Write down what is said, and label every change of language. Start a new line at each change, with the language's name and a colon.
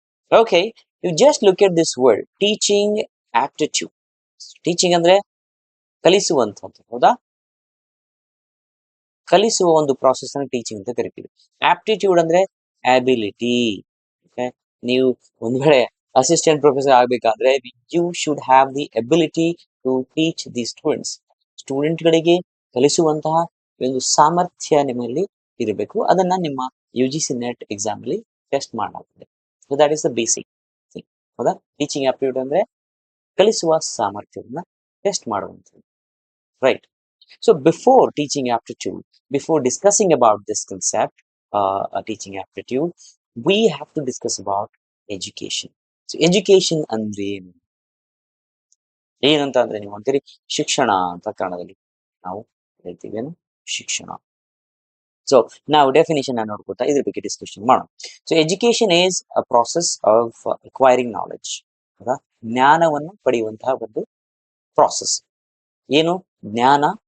English: Okay, you just look at this word teaching aptitude.
Kannada: Teaching ಅಂದ್ರೆ ಕಲಿಸುವಂಥದ್ದು, ಹೌದಾ? ಕಲಿಸುವ ಒಂದು ಪ್ರಾಸೆಸ್ ಅನ್ನು ಟೀಚಿಂಗ್ ಅಂತ ಕರಿತೀವಿ. ಆಪ್ಟಿಟ್ಯೂಡ್ ಅಂದ್ರೆ ಅಬಿಲಿಟಿ. ಓಕೆ, ನೀವು ಒಂದ್ ವೇಳೆ ಅಸಿಸ್ಟೆಂಟ್ ಪ್ರೊಫೆಸರ್ ಆಗ್ಬೇಕಾದ್ರೆ
English: You should have the ability to teach the students.
Kannada: ಸ್ಟೂಡೆಂಟ್ಗಳಿಗೆ ಕಲಿಸುವಂತಹ ಒಂದು ಸಾಮರ್ಥ್ಯ ನಿಮ್ಮಲ್ಲಿ ಇರಬೇಕು. ಅದನ್ನ ನಿಮ್ಮ UGC ನೆಟ್ ಎಕ್ಸಾಮ್ ಅಲ್ಲಿ ಟೆಸ್ಟ್ ಮಾಡಲಾಗ್ತದೆ.
English: so that is the basic thing,
Kannada: ಹೌದಾ? ಟೀಚಿಂಗ್ ಆಪ್ಟಿಟ್ಯೂಡ್ ಅಂದ್ರೆ ಕಲಿಸುವ ಸಾಮರ್ಥ್ಯವನ್ನ ಟೆಸ್ಟ್ ಮಾಡುವಂಥದ್ದು, right?
English: So before teaching aptitude, before discussing about this concept, teaching aptitude, we have to discuss about education.
Kannada: So education ಅಂದ್ರೆ ಏನು? ಏನಂತ ಅಂದ್ರೆ ನೀವು ಅಂತೀರಿ ಶಿಕ್ಷಣ ಅಂತ ಕನ್ನಡದಲ್ಲಿ ನಾವು ಹೇಳ್ತೀವಿ, ಏನು ಶಿಕ್ಷಣ. ಸೊ ನಾವು ಡೆಫಿನೇಷನ್ ನೋಡ್ಕೊತಾ ಇದ್ರ ಬಗ್ಗೆ ಡಿಸ್ಕಷನ್ ಮಾಡೋಣ.
English: so education is a process of acquiring knowledge,
Kannada: ಅದ ಜ್ಞಾನವನ್ನು ಪಡೆಯುವಂತಹ ಒಂದು ಪ್ರಾಸೆಸ್. ಏನು ಜ್ಞಾನ?